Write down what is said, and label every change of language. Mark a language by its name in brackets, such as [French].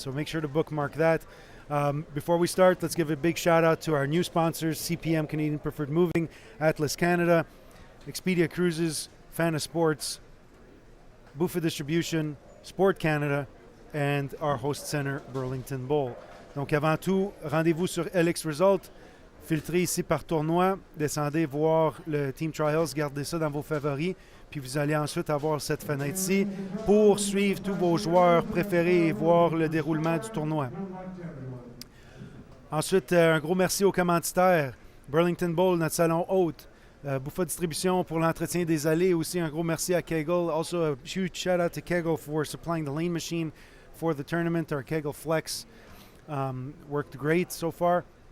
[English] So make sure to bookmark that. Before we start, let's give a big shout out to our new sponsors, CPM Canadian Preferred Moving, Atlas Canada, Expedia Cruises, Fana Sports, Bufa Distribution, Sport Canada, and our host center, Burlington Bowl. [French] Donc avant tout, rendez-vous sur LX Result, filtrez ici par tournoi, descendez voir le Team Trials, gardez ça dans vos favoris, puis vous allez ensuite avoir cette fenêtre-ci pour suivre tous vos joueurs préférés et voir le déroulement du tournoi. Ensuite, un gros merci aux commanditaires. Burlington Bowl, notre salon hôte. Buffa Distribution pour l'entretien des allées. Aussi, un gros merci à Kegel. [English] Also, a huge shout out to Kegel for supplying the lane machine for the tournament. Our Kegel Flex worked great so far.